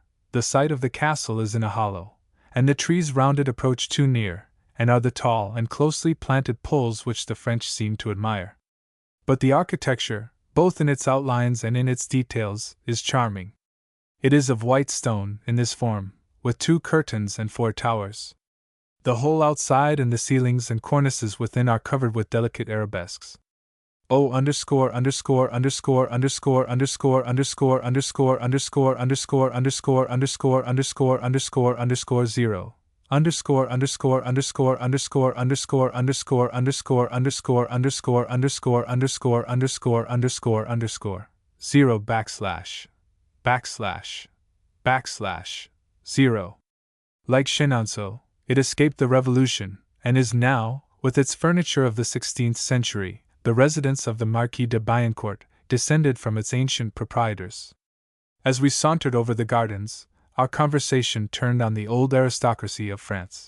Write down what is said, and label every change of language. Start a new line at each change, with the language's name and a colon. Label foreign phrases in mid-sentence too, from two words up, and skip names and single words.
English: The site of the castle is in a hollow, and the trees round it approach too near, and are the tall and closely planted poles which the French seem to admire. But the architecture, both in its outlines and in its details, is charming. It is of white stone, in this form, with 2 curtains and 4 towers. The whole outside and the ceilings and cornices within are covered with delicate arabesques. O underscore underscore underscore underscore underscore underscore underscore underscore underscore underscore underscore underscore underscore underscore 0 underscore underscore underscore underscore underscore underscore underscore underscore underscore underscore underscore underscore underscore underscore 0 backslash backslash backslash 0. Like Chenonceau, it escaped the Revolution, and is now, with its furniture of the 16th century, the residence of the Marquis de Biencourt, descended from its ancient proprietors. As we sauntered over the gardens, our conversation turned on the old aristocracy of France.